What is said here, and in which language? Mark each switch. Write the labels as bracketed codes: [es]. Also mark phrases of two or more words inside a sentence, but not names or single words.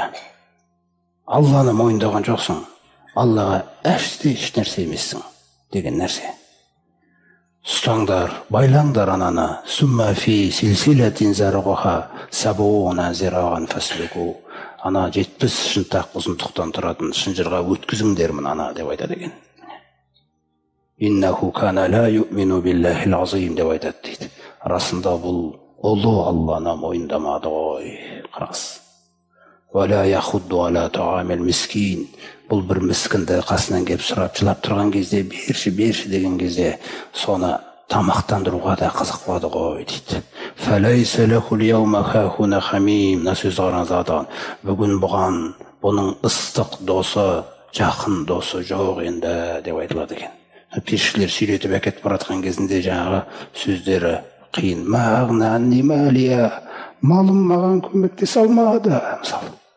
[kk] Алланы мойындаған жоқсың, Аллаға еш нәрсе емессің деген нәрсе. Ұстаңдар, байлаңдар ананы, [ar] ثم في سلسلة ذرعها سبعون ذراعا فاسلكوه. [kk] Ана 70 шынтақ ұзындықтан тұратын шынжырға өткізіңдермін ана деп айтады екен. [ar] إنه كان لا يؤمن بالله العظيم [kk] деп айтады дейді. Расында бұл ұлы Алланы мойындамады ғой. Қарас. [ar] ولا يحض على طعام المسكين. [kk] Бұл бір міскінді қасынан келіп сұрап жылап тұрған кезде, берші деген кезде соны тамақтандыруға да қызықпады ғой дейді. [ar] فليس له اليوم هاهنا حميم. [kk] Сөз қараңыз атаған. Бүгін бұған бұның ыстық досы, жақын досы жоқ енді деп айтылады екен. Періштелер сөйлетіп әкетіп баратқан кезінде жаңағы сөздері қиын. [ar] ما أغنى ماليه, [kk] малым маған көмектесе алмады, мысалы.